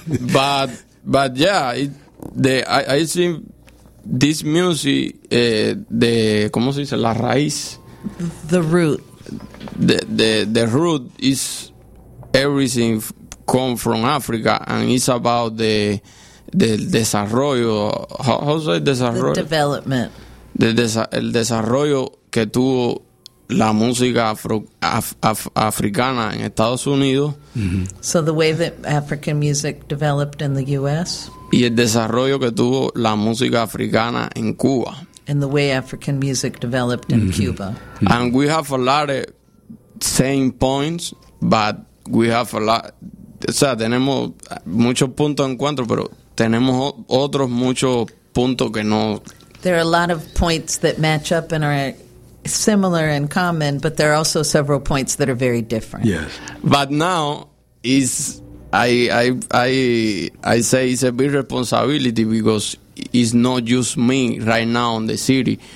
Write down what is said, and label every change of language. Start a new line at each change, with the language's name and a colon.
English: but yeah, I think this music, the
Spanish: ¿cómo se dice? La raíz,
English: the root, the root is everything. Come from Africa, and it's about the desarrollo. How say desarrollo? The development.
Spanish: El desarrollo que tuvo la música africana en Estados Unidos.
English: So the way that African music developed in the U.S.
Spanish: Y el desarrollo que tuvo la música africana en Cuba.
English: And the way African music developed in Cuba. And we have a lot of same points, but we have a lot.
Spanish: O sea, tenemos muchos puntos de encuentro, pero tenemos otros muchos puntos que no.
English: There are a lot of points that match up and are similar in common, but there are also several points that are very different. Yes. But now is I say it's a big responsibility because it's not just me right now in the city.